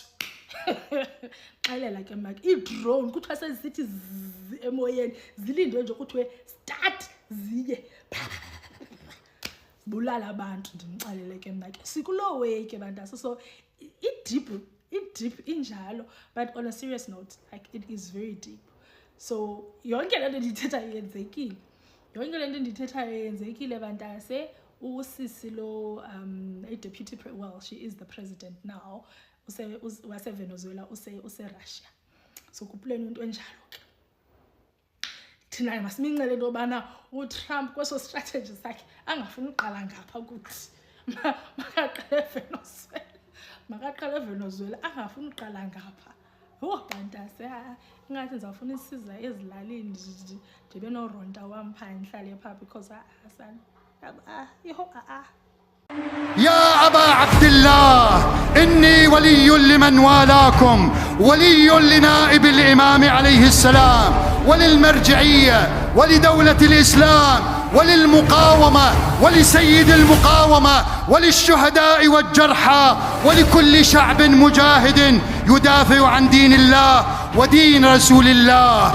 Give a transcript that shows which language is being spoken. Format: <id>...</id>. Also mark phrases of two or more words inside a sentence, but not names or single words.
<xh>Xelela ke maki i-drone kuthiwa sezisithi emoyeni zilindwe nje kuthiwe start ziye bulala abantu. Ndimxelele ke mna ke sikulo way ke bantasa.</xh> <en>So deep injalo but on a serious note like it is very deep.</en> <xh>So yonke lento ndithetha yenzekile bantase. Usisi lo deputy</xh> <en>she is the president now</en> <xh>wase Venezuela use-Russia. So kuplane into enjalo ke thina masiminxele into yobana uTrump kweso strategy sakhe angafuni uqala ngapha kuthi makaqale Venezuela angafuni uqala ngapha. Bantase ingathi ndizawufuna isiza ezilalini ndibe noronta wam phaa ndihlale phaa because</xh> <ar>يا أبا عبد الله إني ولي لمن والاكم ولي لنائب الإمام عليه السلام وللمرجعية ولدولة الإسلام وللمقاومة ولسيد المقاومة وللشهداء والجرحى ولكل شعب مجاهد يدافع عن دين الله ودين رسول الله.</ar>